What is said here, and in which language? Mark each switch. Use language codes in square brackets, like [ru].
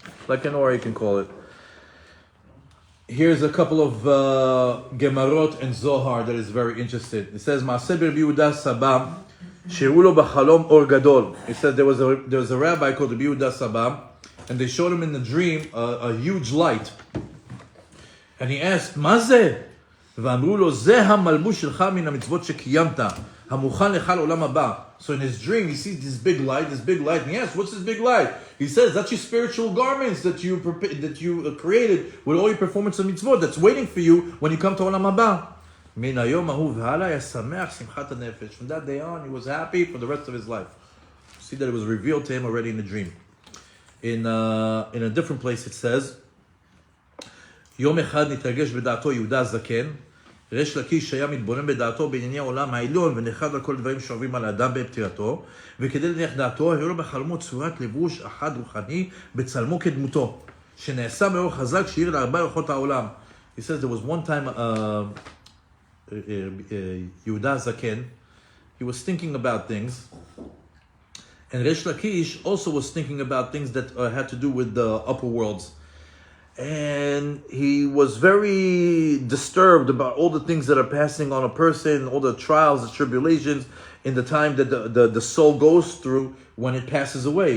[en] Like an aura, you can call it. Here's a couple of Gemarot and Zohar that is very interesting. It says, [he] Maaseh Rabbi Yehuda Saba, Sheru lo b'chalom or gadol. [en] It says there was a rabbi called Rabbi Yehuda Saba, and they showed him in the dream a huge light. And he asked, Mazeh? [he] ואמרו לו, זה המלבוש שלך מן המצוות שקיימת, המוכן לך לעולם הבא. [en] So in his dream, he sees this big light, and he asks, what's this big light? He says, that's your spiritual garments that you created with all your performance of mitzvot that's waiting for you when you come to עולם הבא. [he] מן היום ההוא והלאה היה שמח שמחת הנפש. [en] From that day on, he was happy for the rest of his life. See that it was revealed to him already in the dream. In a different place it says, [he] יום אחד נתרגש בדעתו יהודה הזקן, ריש לקיש היה מתבונן בדעתו בענייני העולם העליון ונחרד על כל דברים שעוברים על האדם בפטירתו, וכדי להניח דעתו, הראו לו בחלומו צורת לבוש אחד רוחני בצלמו כדמותו, שנעשה מאור חזק שהאיר לארבע רוחות העולם. [en] He says there was one time Yehuda Zaken, he was thinking about things, and Resh Lakish also was thinking about things that had to do with the upper worlds. And he was very disturbed about all the things that are passing on a person, all the trials, the tribulations in the time that the soul goes through when it passes away.